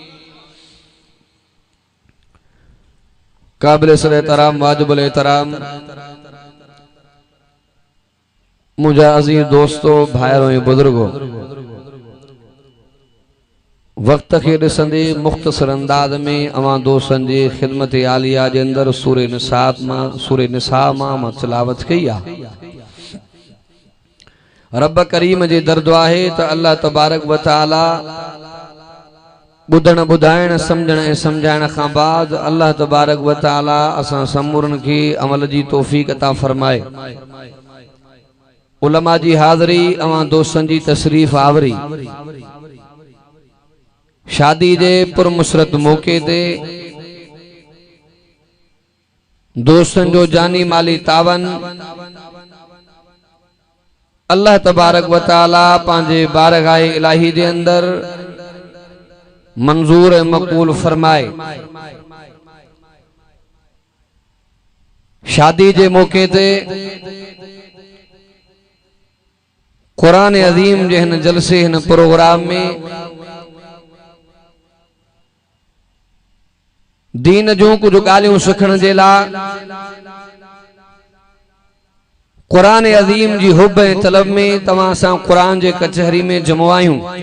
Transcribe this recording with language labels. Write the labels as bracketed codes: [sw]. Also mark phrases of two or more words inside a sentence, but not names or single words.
[ur] قابل احترام واجب الاحترام مجھے عزیز دوستوں بھائیوں بزرگوں, [sd] वक्त के ॾिसंदे मुख्तसर अंदाज में अवां दोस्तन जी खिदमत आलिया जे अंदर सूरे निसा मां तिलावत कई आहे। रब करीम जे दरदो आहे त [ar] الله تبارك وتعالى [sd] बुधण बुधाइण समझण ऐं समझाइण खां बाद [ar] الله تبارك وتعالى [sd] असां समूरन खे अमल जी तौफीक अता फरमाए। उलमा जी हाज़री अवां दोस्तन जी तशरीफ आवरी। शादी जे पुरमुसरत मौके ते दोस्तन जो जानी माली तावन [ar] الله تبارك وتعالى [sd] पांजे बारगाह इलाही जे अंदर मंजूर मकबूल फरमाए। शादी जे मौके ते कुरान अजीम जे हिन जलसे हिन प्रोग्राम में दीन जूं कुछ ॻाल्हियूं सिखण जे लाइ कुरान अजीम जी हुब ऐं तलब में तव्हां सां कुरान जे कचहरी में जमो आहियूं।